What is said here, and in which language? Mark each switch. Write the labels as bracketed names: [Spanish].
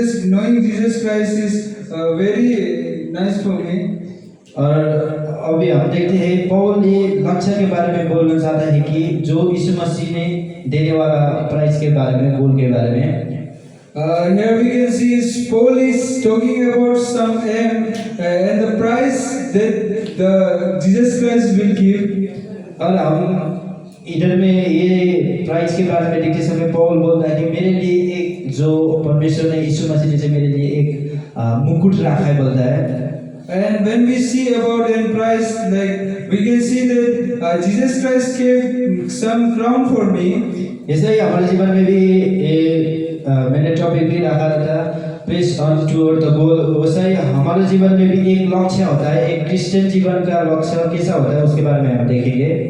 [English] Knowing Jesus Christ is very nice for me. [Hindi] और अभी हम देखते हैं पौल ये लक्ष्य के बारे में बोलना चाहता है कि जो यीशु मसीह ने देने वाला प्राइस के बारे में, गोल के बारे में। [English] Here we can see Paul is talking about some aim and the price that the Jesus Christ will give. [Hindi] और हम इधर में ये प्राइस के बारे में देखते समय पौल बोलता है कि मेरे लिए एक जो परमेश्वर ने यीशु मसीह ने जो मेरे लिए एक मुकुट रखा है बोलता है। [English] And when we see about in price, like we can see that Jesus Christ gave some crown for me. [Hindi] ऐसे ही हमारे जीवन में भी मैंने टॉपिक भी रखा था [English] Press on toward the goal. [Hindi] वैसा ही हमारे जीवन में भी एक लक्ष्य होता है, एक क्रिश्चियन जीवन का लक्ष्य कैसा होता है उसके बारे में हम देखेंगे।